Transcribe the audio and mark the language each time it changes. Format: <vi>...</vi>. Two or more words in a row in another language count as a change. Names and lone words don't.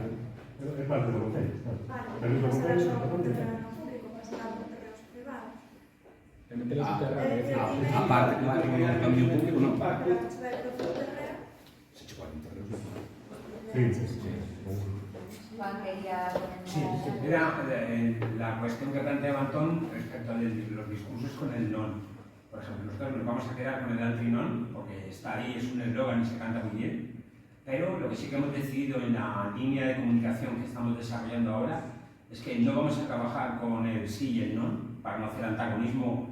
<gl>É parte do concello, claro. Permiso do concello. A parte que vai con o cambio público, non. Se che 40 euros. Sí. Juan quería</gl> <es>Sí, era la cuestión que planteaba Antón respecto a los discursos con el non. Por ejemplo, nosotros nos vamos a quedar con el Altri non, porque está ahí, es un eslogan y se canta muy bien. Pero lo que sí que hemos decidido en la línea de comunicación que estamos desarrollando ahora es que no vamos a trabajar con el sí y el no, para no hacer antagonismo.</es>